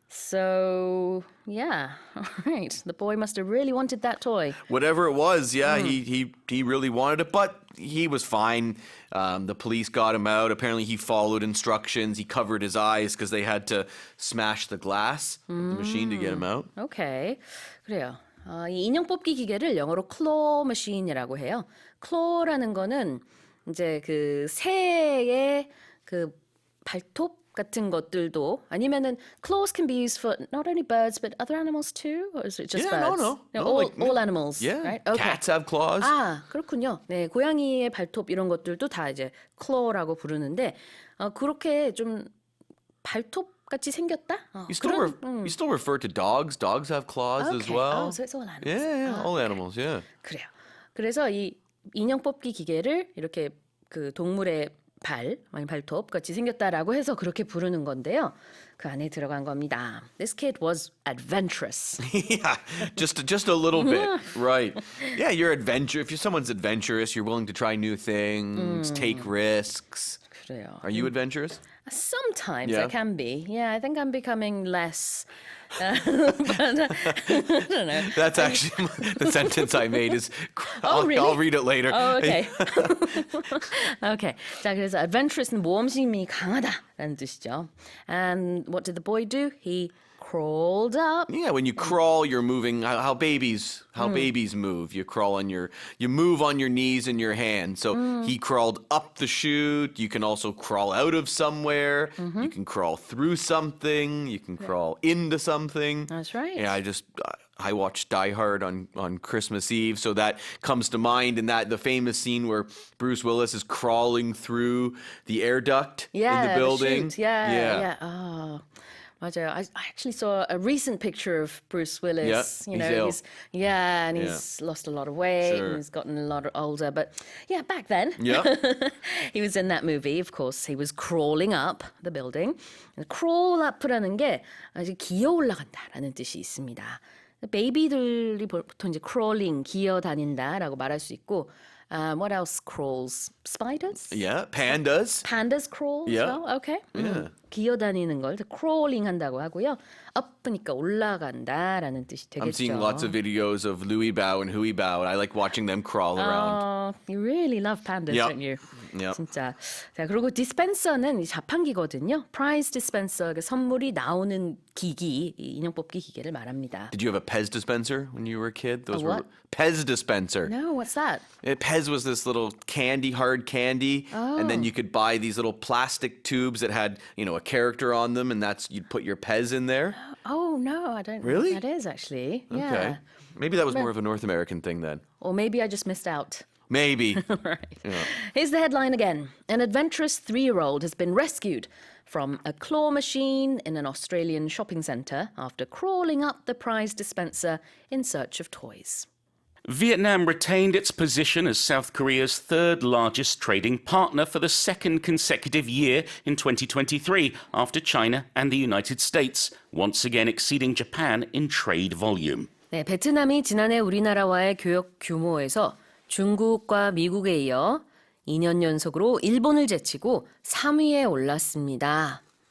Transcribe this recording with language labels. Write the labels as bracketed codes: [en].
[en] So, yeah. All right. The boy must have really wanted that toy. Whatever it was, yeah, he really wanted it, but he was fine. The police got him out. Apparently, he followed instructions. He covered his eyes because they had to smash the glass of the machine to get him out. [ko] 오케이. 그래요. 이 인형 뽑기 기계를 영어로 claw machine이라고 해요. claw라는 거는 이제 그 새의 그 발톱 같은 것들도 아니면은 [en] claws can be used for not only birds but other animals too, or is it just Yeah, birds? no, all animals. Yeah, right? Okay. cats have claws. [ko] 그렇군요. 네, 고양이의 발톱 이런 것들도 다 이제 claw라고 부르는데 그렇게 좀 발톱 같이 생겼다? [en] You still refer to dogs. Dogs have claws as Okay. well. Oh, so it's all animals. Yeah, all animals. Yeah. [ko] 그래요. 그래서 이 인형 뽑기 기계를 이렇게 그 동물의 발톱 같이 생겼다라고 해서 그렇게 부르는 건데요. 그 안에 들어간 겁니다. [en] This kid was adventurous. Yeah, just a little bit, right? Yeah, you're adventure. If you're someone's adventurous, you're willing to try new things, take risks. [ko] 그래요. [en] Are you adventurous? Sometimes Yeah. I can be. Yeah, I think I'm becoming less. But I don't know. That's actually the sentence I made. Is really? I'll read it later. Oh, okay. Okay. [ko] 자, 그래서 adventurous는 모험심이 강하다라는 뜻이죠. [en] And what did the boy do? He crawled up. Yeah, when you crawl, you're moving. How babies move. You move on your knees and your hands. So he crawled up the chute. You can also crawl out of somewhere. You can crawl through something. You can crawl into something. That's right. Yeah, I watched Die Hard on Christmas Eve, so that comes to mind. And that the famous scene where Bruce Willis is crawling through the air duct in the building. chute. Yeah. Oh. [ko] 맞아요. [en] I actually saw a recent picture of Bruce Willis. Yeah, he's ill. He's lost a lot of weight Sure. and he's gotten a lot older. But yeah, back then, Yeah. he was in that movie. Of course, he was crawling up the building. [ko] Crawl up라는 게 아주 기어 올라간다라는 뜻이 있습니다. 베이비들이 보통 이제 crawling, 기어 다닌다라고 말할 수 있고. [en] What else crawls? Spiders? Yeah, pandas. Pandas crawl as Yeah. well? Okay. Yeah. [ko] 기어다니는 걸 crawling 한다고 하고요. up니까 올라간다라는 뜻이 되겠죠. [en] I'm seeing lots of videos of Louis Bao and Hui Bao, and I like watching them crawl around. You really love pandas, Yep. don't you? Yep. [ko] 진짜. 자, 그리고 dispenser는 이 자판기거든요. prize dispenser, 선물이 나오는 기기, 이 인형 뽑기 기계를 말합니다. [en] Did you have a Pez dispenser when you were a kid? Those what? were Pez dispenser. No, what's that? Pez was this little hard candy, and then you could buy these little plastic tubes that had, a character on them, and you'd put your Pez in there. Oh, no, I don't Really? know what that is actually. Okay. Yeah. Maybe that was more of a North American thing then. Or maybe I just missed out. Maybe. Right. Here's the headline again. An adventurous 3-year-old has been rescued from a claw machine in an Australian shopping centre after crawling up the prize dispenser in search of toys. Vietnam retained its position as South Korea's third largest trading partner for the second consecutive year in 2023, after China and the United States, once again exceeding Japan in trade volume. [ko] 네, 베트남이 지난해 우리나라와의 교역 규모에서 중국과 미국에 이어 2년 연속으로 일본을 제치고 3위에 올랐습니다.